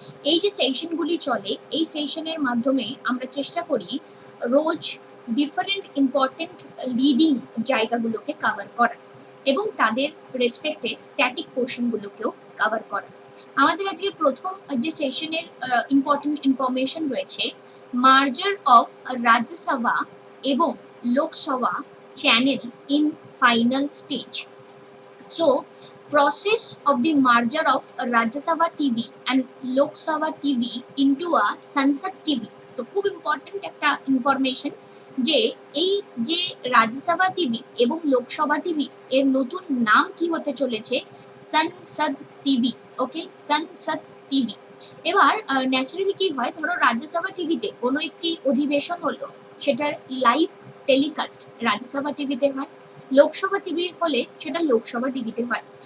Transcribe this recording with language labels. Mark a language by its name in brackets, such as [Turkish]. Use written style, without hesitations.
[Bangla] এই যে সেশনগুলি চলে এই সেশনের মাধ্যমে আমরা চেষ্টা করি রোজ ডিফারেন্ট ইম্পর্টেন্ট লিডিং জায়গাগুলোকে কভার করা এবং তাদের রেসপেক্টেড স্ট্যাটিক পোর্শনগুলোকেও কভার করা। আমাদের আজকে প্রথম যে সেশনের ইম্পর্টেন্ট ইনফরমেশন রয়েছে মার্জার অফ রাজ্যসভা এবং Lok Sabha channel in final stage. [English] So, process of the merger of Rajya Sabha TV and Lok Sabha TV into a Sansad TV. [Bangla] তো খুব ইম্পর্টেন্ট একটা ইনফরমেশন যে এই যে রাজ্যসভা টিভি এবং লোকসভা টিভি এর নতুন নাম কি হতে চলেছে, সানসদ টিভি। ওকে, সানসদ টিভি। এবার ন্যাচারালি কি হয়, ধরো রাজ্যসভা টিভিতে কোনো একটি অধিবেশন হলো, সেটার লাইভ টেলিকাস্ট রাজ্যসভা টিভিতে হয়, লোকসভা টিভির হলে সেটা লোকসভা টিভিতে হয়।